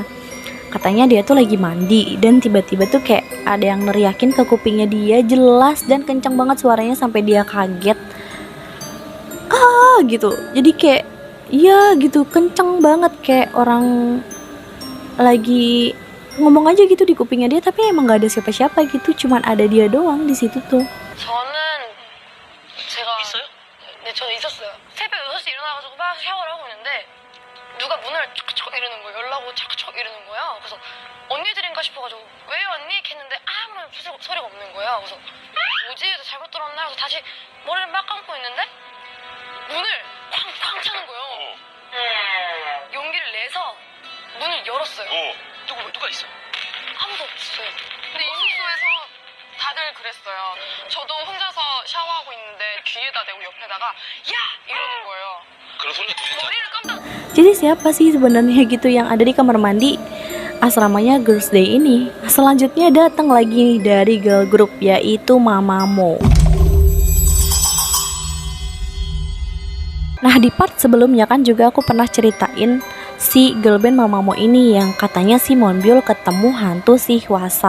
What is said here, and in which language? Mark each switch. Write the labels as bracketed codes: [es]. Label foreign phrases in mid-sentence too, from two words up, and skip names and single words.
[id] Katanya dia tuh lagi mandi dan tiba-tiba tuh kayak ada yang neriakin ke kupingnya dia, jelas dan kencang banget suaranya sampai dia kaget. Gitu. Jadi kayak ya gitu, kencang banget kayak orang lagi ngomong aja gitu di kupingnya dia, tapi emang gak ada siapa-siapa gitu, cuman ada dia doang di situ tuh. [ko] 저는 제가 있어요? 네, 저는 있었어요. 새벽 6시 일어나가지고 막 샤워를 하고 있는데 누가 문을 촉촉 이러는 거예요. 연락 오고 척척 이러는 거야. 그래서 언니들인가 싶어가지고 왜 언니? 이렇게 했는데 아무런 소리가 없는 거야. 그래서 뭐지? 해서 잘못 들었나? 그래서 다시 머리를 막 감고 있는데 문을 쾅쾅 차는 거예요. 용기를 내서 문을 열었어요. 누가 있어? 아무도 없었어요. 근데 이 숙소에서 다들 그랬어요. 저도 혼자서 샤워하고 있는데 귀에다 대고 옆에다가 야! 이러는 거예요. 그런 소리 들리지? 머리를 깜짝 [id] Jadi siapa sih sebenarnya gitu yang ada di kamar mandi asramanya Girls Day ini? Selanjutnya datang lagi dari [en] girl group [id] yaitu Mamamoo. Nah di part sebelumnya kan juga aku pernah ceritain si [en] girl band [id] Mamamoo ini yang katanya si Monbyul ketemu hantu si Hwasa.